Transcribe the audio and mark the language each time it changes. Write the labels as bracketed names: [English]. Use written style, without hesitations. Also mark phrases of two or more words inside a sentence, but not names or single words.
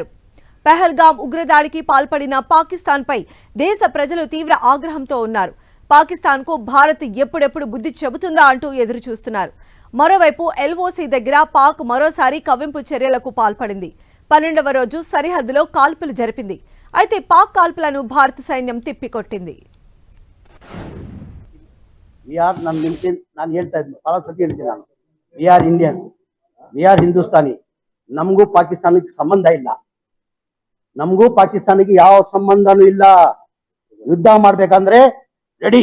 [Telugu] పహల్గాం ఉగ్రదాడికి పాల్పడిన పాకిస్తాన్పై దేశ ప్రజలు తీవ్ర ఆగ్రహంతో ఉన్నారు. పాకిస్తాన్కు భారత్ ఎప్పుడెప్పుడు బుద్ధి చెబుతుందా అంటూ ఎదురు చూస్తున్నారు. మరోవైపు ఎల్ఓసీ దగ్గర పాక్ మరోసారి కవ్వింపు చర్యలకు పాల్పడింది. 12వ రోజు సరిహద్దులో కాల్పులు జరిపింది. అయితే పాక్ కాల్పులను భారత సైన్యం తిప్పికొట్టింది. [Kannada] ನಮಗೂ ಪಾಕಿಸ್ತಾನಕ್ಕೆ ಸಂಬಂಧ ಇಲ್ಲ, ನಮಗೂ ಪಾಕಿಸ್ತಾನಕ್ಕೆ ಯಾವ ಸಂಬಂಧನೂ ಇಲ್ಲ. ಯುದ್ಧ ಮಾಡ್ಬೇಕಂದ್ರೆ ರೆಡಿ.